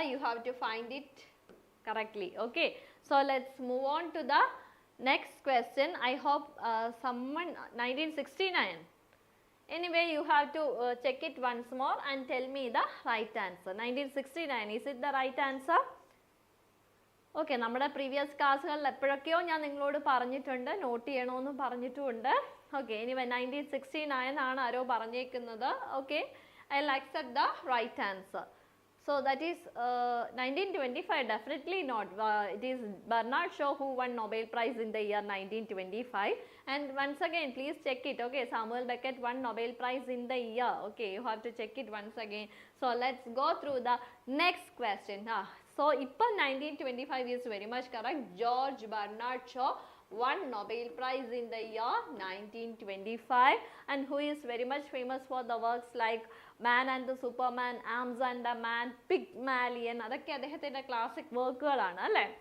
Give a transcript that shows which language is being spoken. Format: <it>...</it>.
<en>You have to find it correctly. Okay, so let's move on to the next question. I hope someone 1969. Anyway, you have to check it once more and tell me the right answer. 1969, is it the right answer?</en> <ml>Okay, നമ്മുടെ previous ക്ലാസ്സുകളിൽ എപ്പോഴൊക്കെയോ ഞാൻ നിങ്ങളോട് പറഞ്ഞിട്ടുണ്ട്, not ചെയ്യണമെന്ന് പറഞ്ഞിട്ടുമുണ്ട്. Okay, ഇനി 1969 ആണ് ആരോ പറഞ്ഞേക്കുന്നത്. Okay,</ml> <en>I will accept the right answer. So that is 1925, definitely not. It is Bernard Shaw who won Nobel Prize in the year 1925. And once again, please check it. Okay, Samuel Beckett won Nobel Prize in the year. Okay, you have to check it once again. So let's go through the next question. So, 1925 is very much correct. George Bernard Shaw won Nobel Prize in the year 1925, and who is very much famous for the works like Man and the Superman, Arms and the Man, Pygmalion.</en> <ml>അതൊക്കെ അദ്ദേഹത്തിൻ്റെ classic വർക്കുകളാണ് അല്ലേ?</ml>